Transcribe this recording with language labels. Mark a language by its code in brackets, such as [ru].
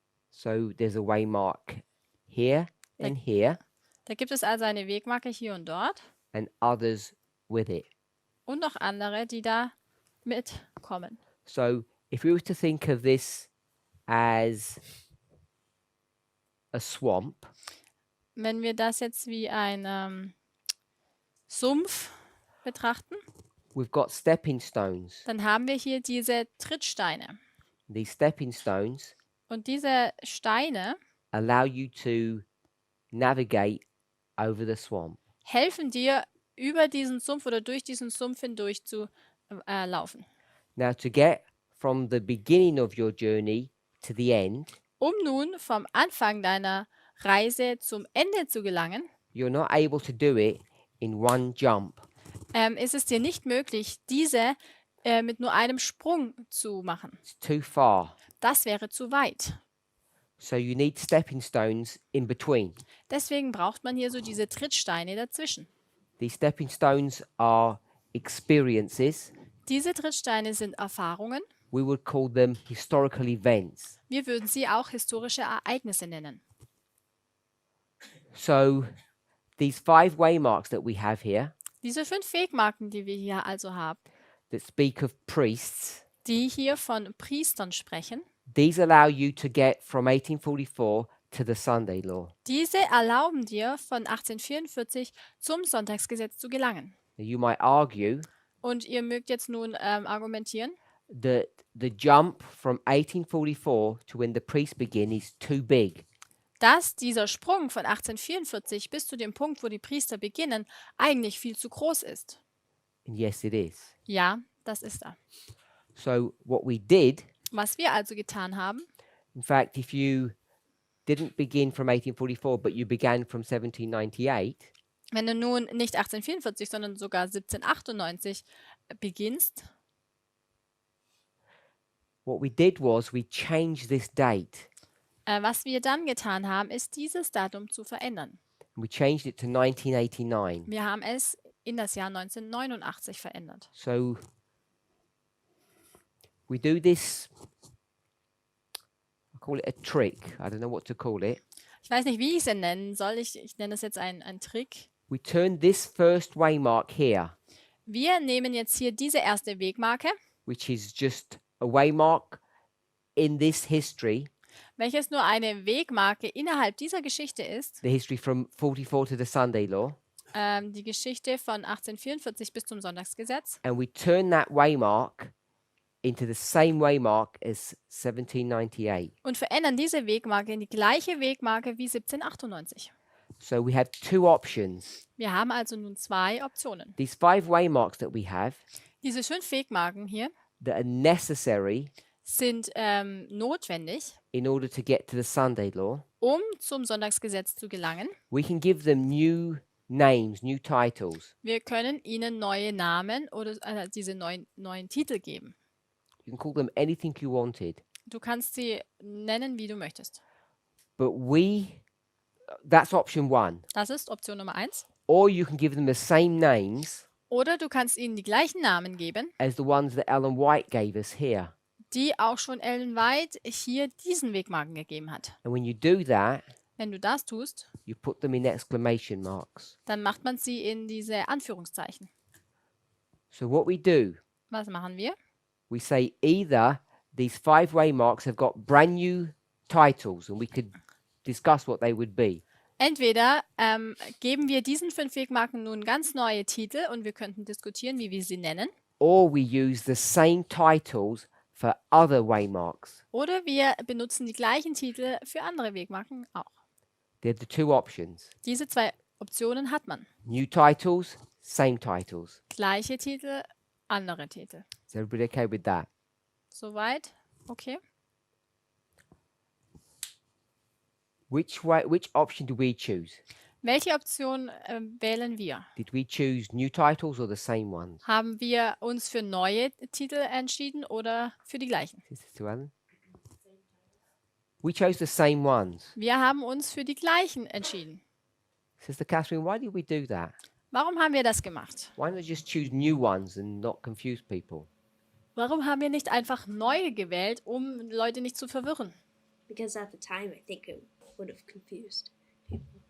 [en] So there's a waymark here and here, [de] Da gibt es also eine Wegmarke hier und dort [en] and others with it. [de] und noch andere, die da mitkommen. [en] So if we were to think of this as a swamp, [de] Wenn wir das jetzt wie ein Sumpf betrachten, [en] we've got stepping stones. [de] dann haben wir hier diese Trittsteine. [en] These stepping stones [de] Und diese Steine [en] allow you to navigate over the swamp. [de] helfen dir, über diesen Sumpf oder durch diesen Sumpf hindurch zu laufen. [en] Now, to get from the beginning of your journey to the end, [de] Um nun vom Anfang deiner Reise zum Ende zu gelangen, [en] you're not able to do it in one jump. [de] ist es dir nicht möglich, diese mit nur einem Sprung zu machen. [en] It's too far. [de] Das wäre zu weit. [en] So you need stepping stones in between. [de] Deswegen braucht man hier so diese Trittsteine dazwischen. [en] These stepping stones are experiences. [de] Diese Trittsteine sind Erfahrungen. [en] We would call them historical events. [de] Wir würden sie auch historische Ereignisse nennen. [en] So these 5 waymarks that we have here [de] Diese 5 Wegmarken, die wir hier also haben, [en] that speak of priests, [de] die hier von Priestern sprechen, [en] these allow you to get from 1844 to the Sunday law. [de] diese erlauben dir, von 1844 zum Sonntagsgesetz zu gelangen. [en] Now, you might argue [de] Und ihr mögt jetzt nun argumentieren, [en] that the jump from 1844 to when the priests begin is too big. [de] dass dieser Sprung von 1844 bis zu dem Punkt, wo die Priester beginnen, eigentlich viel zu groß ist. [en] And yes, it is. [de] Ja, das ist er. [en] So what we did, [de] Was wir also getan haben, [en] in fact, if you didn't begin from 1844, but you began from 1798, [de] wenn du nun nicht 1844, sondern sogar 1798 beginnst, [en] what we did was we changed this date. [de] Was wir dann getan haben, ist dieses Datum zu verändern. [en] And we changed it to 1989. [de] Wir haben es in das Jahr 1989 verändert. [en] So we do this, I call it a trick. I don't know what to call it. [de] Ich weiß nicht, wie ich es nennen soll. Ich nenne es jetzt ein Trick. [en] We turn this first waymark here, [de] Wir nehmen jetzt hier diese erste Wegmarke, [en] which is just a waymark in this history, [de] welches nur eine Wegmarke innerhalb dieser Geschichte ist, [en] the history from 44 to the Sunday law, [de] die Geschichte von 1844 bis zum Sonntagsgesetz. [en] and we turn that waymark into the same waymark as 1798. [de] Und verändern diese Wegmarke in die gleiche Wegmarke wie 1798. [en] So we have 2 options. [de] Wir haben also nun 2 Optionen. [en] These 5 waymarks that we have [de] Diese 5 Wegmarken hier [en] that are necessary [de] sind notwendig, [en] in order to get to the Sunday law, [de] um zum Sonntagsgesetz zu gelangen. [en] we can give them new names, new titles. [de] Wir können ihnen neue Namen oder diese neuen Titel geben. [en] You can call them anything you wanted. [de] Du kannst sie nennen, wie du möchtest. [en] But that's option 1. [de] Das ist Option Nummer 1. [en] Or you can give them the same names [de] Oder du kannst ihnen die gleichen Namen geben, [en] as the ones that Ellen White gave us here. [de] die auch schon Ellen White hier diesen Wegmarken gegeben hat. [en] And when you do that, [de] Wenn du das tust, [en] you put them in exclamation marks. [de] dann macht man sie in diese Anführungszeichen. [en] So what we do, [de] Was machen wir? [en] we say either these 5 waymarks have got brand new titles, and we could discuss what they would be. [de] Entweder geben wir diesen 5 Wegmarken nun ganz neue Titel und wir könnten diskutieren, wie wir sie nennen. [en] Or we use the same titles for other waymarks. [de] Oder wir benutzen die gleichen Titel für andere Wegmarken auch. [en] They're the 2 options. [de] Diese 2 Optionen hat man. [en] New titles, same titles. [de] Gleiche Titel, andere Titel. [en] Is everybody okay with that? [de] Soweit? Okay. [en] Which option do we choose? [de] Welche Option wählen wir? [en] Did we choose new titles or the same ones? [de] Haben wir uns für neue Titel entschieden oder für die gleichen? [en] Is this to Alan? We chose the same ones. [de] Wir haben uns für die gleichen entschieden. [en] Sister Catherine, why did we do that? [de] Warum haben wir das gemacht? [en] Why not just choose new ones and not confuse people? [de] Warum haben wir nicht einfach neue gewählt, um Leute nicht zu verwirren? [en] Because at the time, I think it would have confused people.